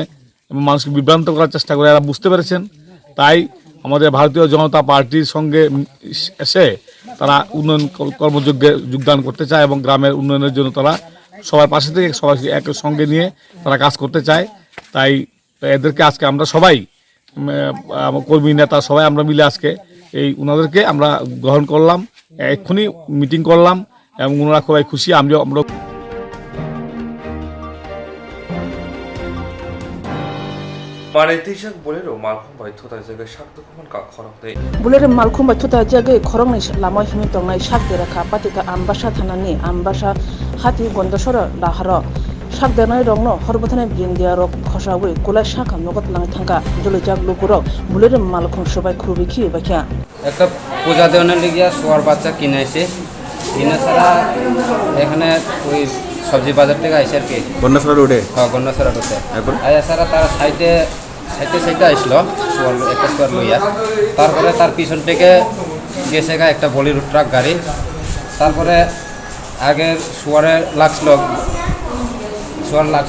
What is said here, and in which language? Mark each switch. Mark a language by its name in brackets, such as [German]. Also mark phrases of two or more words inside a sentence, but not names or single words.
[Bangla] এবং মানুষকে বিভ্রান্ত করার চেষ্টা করে এরা বুঝতে পেরেছেন তাই আমাদের ভারতীয় জনতা পার্টির সঙ্গে এসে তারা উন্নয়ন কর্মযজ্ঞে যোগদান করতে চায় এবং গ্রামের উন্নয়নের জন্য তারা সবার পাশে থেকে সবাই এক সঙ্গে নিয়ে তারা কাজ করতে চায় তাই এদেরকে আজকে আমরা সবাই কর্মী নেতা সবাই আমরা মিলে আজকে এই ওনাদেরকে আমরা গ্রহণ করলাম এক্ষুনি মিটিং করলাম এবং ওনারা সবাই খুশি আমরা [Kok Borok] Manetisak bolero malkhum bai thota jaga shak dokuman ka khorok dei Bulere malkhum bai thota jaga khorok ni lama himi tongnai shak dera kha patika ambasha thanani ambasha hati gondosora daharo shak denai rongno horbothane bindia rok khosawi kulai shak nogot lang thangka jole jak lugurok bulere malkhum sobai [Bangla] খুবই কি বাকিয়া একটা পূজা দেওয়ার লাগিয়া সোয়ার বাচ্চা কিনেছে কিনে ছাড়া এখানে ওই সবজি বাজার থেকে আইসে আর কি গন্ডাছড়া রোডে হ্যাঁ গন্ডাছড়া রোডে আইসা ছাড়া তার সাইডে আসলো সোয়ার একটা সোয়ার লইয়া তারপরে তার পিছন থেকে গেছে গা একটা বলির ট্রাক গাড়ি তারপরে আগে সোয়ারে লাগছে